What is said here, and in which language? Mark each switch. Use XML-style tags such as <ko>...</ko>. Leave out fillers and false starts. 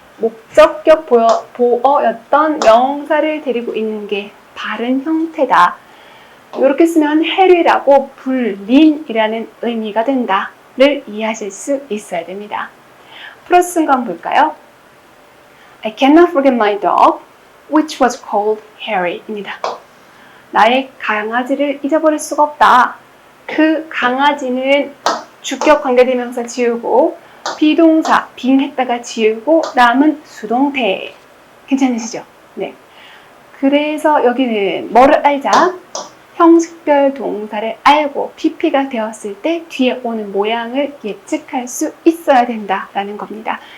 <ko>목적격 보어였던 명사를 데리고 있는 게 바른 형태다. 이렇게 쓰면 해리라고 불린이라는 의미가 된다를 이해하실 수 있어야 됩니다. 플러스 쓴 거 한번 볼까요?</ko> <en>I cannot forget my dog, which was called Harry입니다.</en> <ko>나의 강아지를 잊어버릴 수가 없다. 그 강아지는 주격 관계대명사 지우고 비동사 빙했다가 지우고 남은 수동태. 괜찮으시죠? 네. 그래서 여기는 뭐를 알자? 형식별 동사를 알고 PP가 되었을 때 뒤에 오는 모양을 예측할 수 있어야 된다라는 겁니다.</ko>